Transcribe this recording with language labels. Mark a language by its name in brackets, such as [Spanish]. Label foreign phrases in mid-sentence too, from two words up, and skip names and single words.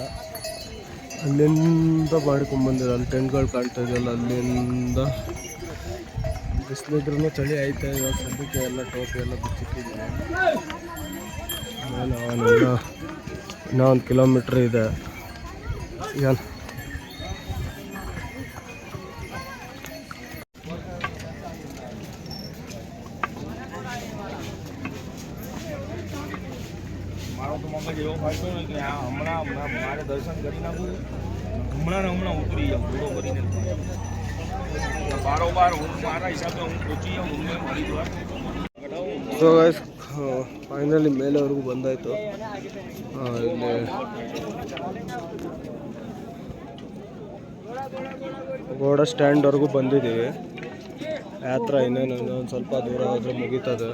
[Kannada] ಅಲ್ಲಿಂದ ಮಾಡ್ಕೊಂಬಂದಿರೋ ಅಲ್ಲಿ ಟೆಂಟ್ಗಳು ಕಾಣ್ತಾ ಇದೆಯಲ್ಲ, ಅಲ್ಲಿಂದ ಬಿಸಿಲಿದ್ರೂ ಚಳಿ ಐತೆ. ಇವಾಗ ಸದ್ಯಕ್ಕೆ ಎಲ್ಲ ಟೋಪಿ ಎಲ್ಲ ಬಿಚ್ಚಿಟ್ಟಿದ್ದೀನಿ. ಆಮೇಲೆ ಇನ್ನೂ 1 ಕಿಲೋಮೀಟ್ರ್ ಇದೆ. ಈಗ [Gujarati] મારે દર્શન કરી નાખું હમણાં ઉતરી જાઉં પૂરો કરીને બારોબાર હું મારા હિસાબે હું પહોંચી જાઉં હરિદ્વાર. [English] so guys finally [Kannada] ಮೇಲೆವರೆಗೂ ಬಂದಾಯಿತು. ಇಲ್ಲಿ ಗೋಡ ಸ್ಟ್ಯಾಂಡ್ವರೆಗೂ ಬಂದಿದ್ದೀವಿ. ಯಾತ್ರಾ ಇನ್ನೊಂದು ಸ್ವಲ್ಪ ದೂರ ಹೋದರೆ ಮುಗೀತದೆ.